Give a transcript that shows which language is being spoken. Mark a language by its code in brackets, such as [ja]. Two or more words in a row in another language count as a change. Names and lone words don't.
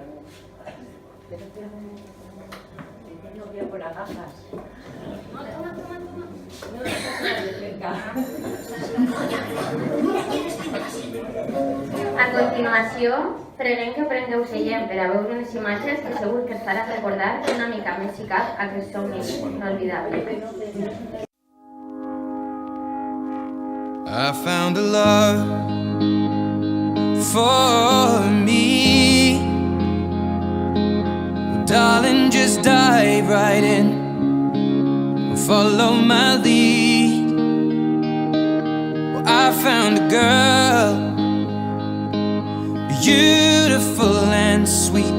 [es] No voy a poner gafas. [ca] A continuació, preguem que prengueu seient per a veure unes imatges que segur que us farà recordar una mica més i cap aquest somni inolvidable. [en] I found a love for me. Well, darling, just dive right in, follow my lead. Well, I found a girl, beautiful and sweet.